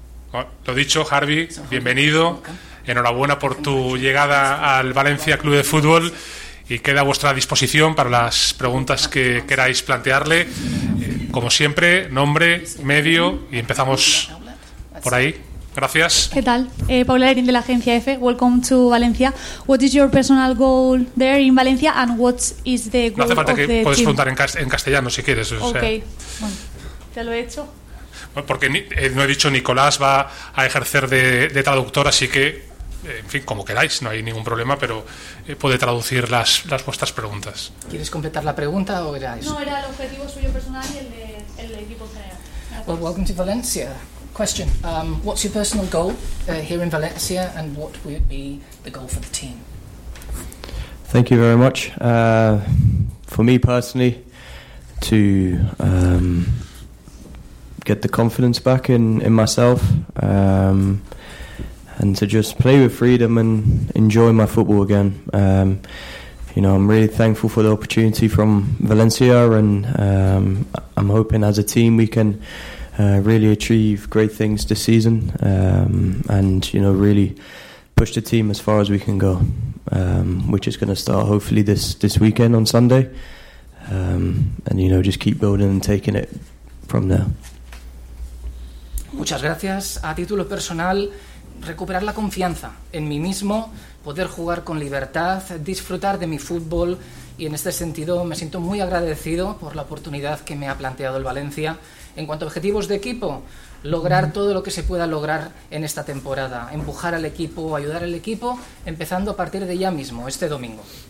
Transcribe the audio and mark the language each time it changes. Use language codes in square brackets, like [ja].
[es] Bueno, lo dicho, Harvey, bienvenido, enhorabuena por tu llegada al Valencia Club de Fútbol, y queda a vuestra disposición para las preguntas que queráis plantearle. Como siempre, nombre, medio, y empezamos por ahí. Gracias. ¿Qué tal? Paula Lerín de la Agencia EFE. [en] Welcome to Valencia. What is your personal goal there in Valencia and what is the goal of the team? [es] No hace falta que puedes preguntar en castellano si quieres. Okay. O sea. Bueno, ya lo he hecho. Porque no he dicho, Nicolás va a ejercer de traductor, así que, en fin, como queráis, no hay ningún problema, pero puede traducir las vuestras preguntas. ¿Quieres completar la pregunta o era eso? No, era el objetivo suyo personal y el equipo general. [en] Well, welcome to Valencia. Question, what's your personal goal here in Valencia and what would be the goal for the team? Thank you very much. For me personally, to get the confidence back in myself and to just play with freedom and enjoy my football again. You know, I'm really thankful for the opportunity from Valencia, and I'm hoping as a team we can really achieve great things this season, and, you know, really push the team as far as we can go, which is going to start hopefully this weekend on Sunday, and, you know, just keep building and taking it from there. [es] Muchas gracias. A título personal, recuperar la confianza en mí mismo, poder jugar con libertad, disfrutar de mi fútbol, y en este sentido me siento muy agradecido por la oportunidad que me ha planteado el Valencia. En cuanto a objetivos de equipo, lograr todo lo que se pueda lograr en esta temporada, empujar al equipo, ayudar al equipo, empezando a partir de ya mismo, este domingo.